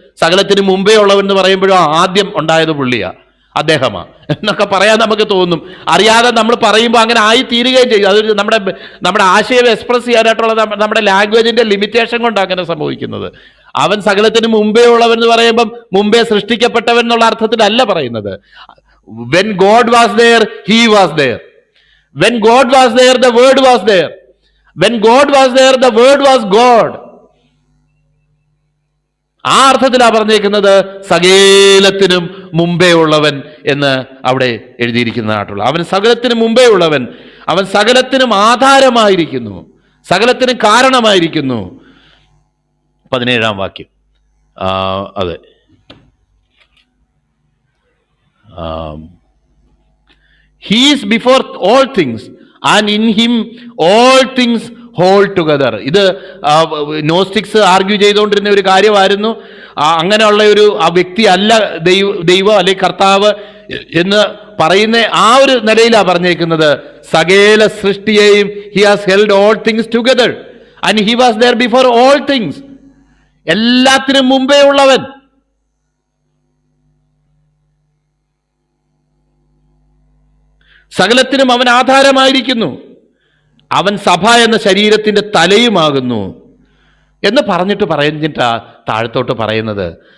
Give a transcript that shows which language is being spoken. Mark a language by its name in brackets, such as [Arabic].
[Malayalam] സകലത്തിന് മുമ്പേ ഉള്ളവൻ എന്ന് പറയുമ്പോഴും ആദ്യം ഉണ്ടായത് പുള്ളിയാണ്, അദ്ദേഹമാണ് എന്നൊക്കെ പറയാൻ നമുക്ക് തോന്നും. അറിയാതെ നമ്മൾ പറയുമ്പോൾ അങ്ങനെ ആയി തീരുകയും ചെയ്യും. അതൊരു നമ്മുടെ ആശയം എക്സ്പ്രസ് ചെയ്യാനായിട്ടുള്ള നമ്മുടെ ലാംഗ്വേജിന്റെ ലിമിറ്റേഷൻ കൊണ്ട് അങ്ങനെ സംഭവിക്കുന്നത്. അവൻ സകലത്തിന് മുമ്പേ ഉള്ളവൻ എന്ന് പറയുമ്പം മുമ്പേ സൃഷ്ടിക്കപ്പെട്ടവൻ എന്നുള്ള അർത്ഥത്തിലല്ല പറയുന്നത്. [English] When God was there, he was there. When God was there, the word was there. When God was there, the word was God. [Malayalam] ആ അർത്ഥത്തിലാണ് പറഞ്ഞേക്കുന്നത് സകലത്തിനും മുമ്പേ ഉള്ളവൻ എന്ന് അവിടെ എഴുതിയിരിക്കുന്നതായിട്ടുള്ള. അവൻ സകലത്തിനും മുമ്പേ ഉള്ളവൻ, അവൻ സകലത്തിനും ആധാരമായിരിക്കുന്നു, സകലത്തിനും കാരണമായിരിക്കുന്നു. 17-ാം വാക്യം. [English] അതെ, he is before all things and in him all things hold together. [Malayalam] ഇത് നോസ്റ്റിക്സ് ആർഗ്യൂ ചെയ്തുകൊണ്ടിരുന്ന ഒരു കാര്യമായിരുന്നു. അങ്ങനെയുള്ള ഒരു വ്യക്തി അല്ല ദൈവം അല്ലെങ്കിൽ കർത്താവ് എന്ന് പറയുന്ന ആ ഒരു നിലയിലാണ് പറഞ്ഞേക്കുന്നത്. സകല സൃഷ്ടിയെയും [English] he has held all things together and he was there before all things. [Malayalam] എല്ലാത്തിനും മുമ്പേ ഉള്ളവൻ, സകലത്തിനും അവൻ ആധാരമായിരിക്കുന്നു, അവൻ സഭ എന്ന ശരീരത്തിന്റെ തലയുമാകുന്നു എന്ന് പറഞ്ഞിട്ടാ താഴത്തോട്ട് പറയുന്നത്.